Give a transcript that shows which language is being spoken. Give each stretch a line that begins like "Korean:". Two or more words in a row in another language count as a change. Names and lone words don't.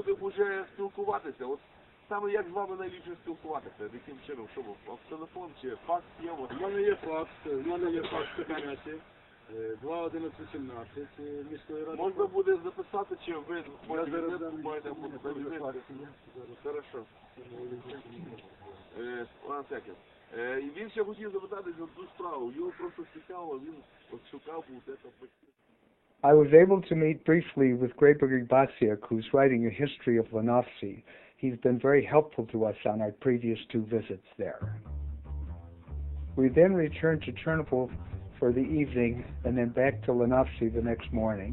Ukrainian: Саме як з вами найліпше спілкуватися? Яким чином? Що ви? Телефон чи факс є? У мене є факс кабінеті 2117 міської ради. Можна буде записати, чи ви маєте Хорошо.
English: One second.
Ukrainian: Він ще хотів запитати за ту справу. Його просто цікаво, він от шукав у це.
English: I was able to meet briefly with Grayberg Basiak, who's writing a history of Lenovsy. He's been very helpful to us on our previous 2 visits there. We then returned to Chernobyl for the evening and then back to Lenovsy the next morning.